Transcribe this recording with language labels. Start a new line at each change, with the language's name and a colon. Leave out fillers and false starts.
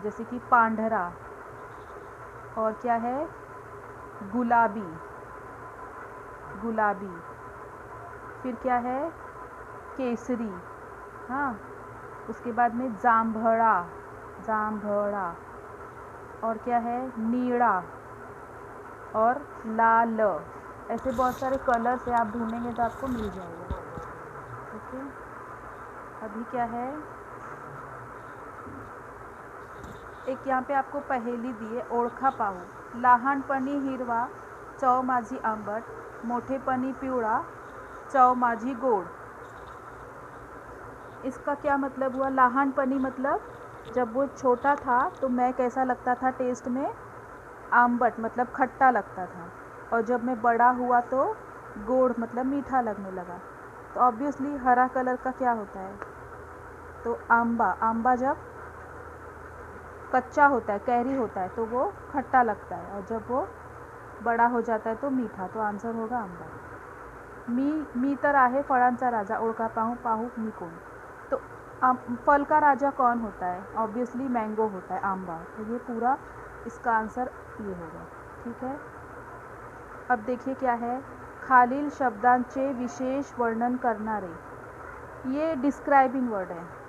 Hindi: जैसे कि पांढरा, और क्या है, गुलाबी, गुलाबी, फिर क्या है, केसरी, हाँ, उसके बाद में जांभळा, जांभळा, और क्या है, नीला और लाल। ऐसे बहुत सारे कलर्स है, आप ढूंढेंगे तो आपको मिल जाएगा। ओके, अभी क्या है, एक यहाँ पे आपको पहेली दी है,
Marathi: ओळखा पाहू। लहानपणी हिरवा, चव माझी आंबट, मोठेपणी पिवळा, चव माझी गोड।
Hindi: इसका क्या मतलब हुआ, लहानपनी मतलब जब वो छोटा था तो मैं कैसा लगता था टेस्ट में, आंबट मतलब खट्टा लगता था, और जब मैं बड़ा हुआ तो गोड़ मतलब मीठा लगने लगा। तो ऑब्वियसली हरा कलर का क्या होता है, तो आंबा, आंबा जब कच्चा होता है, कैरी होता है, तो वो खट्टा लगता है, और जब वो बड़ा हो जाता है तो मीठा, तो आंसर होगा आंबा।
Marathi: मी तर आहे फळांचा राजा, ओळखा पाहू पाहू मी कोण।
Hindi: तो फल का राजा कौन होता है, ऑब्वियसली मैंगो होता है, आंबा। तो ये पूरा इसका आंसर ये होगा। ठीक है, अब देखिए क्या है,
Marathi: खालील शब्दांचे विशेष वर्णन करणारे,
Hindi: ये डिस्क्राइबिंग वर्ड है।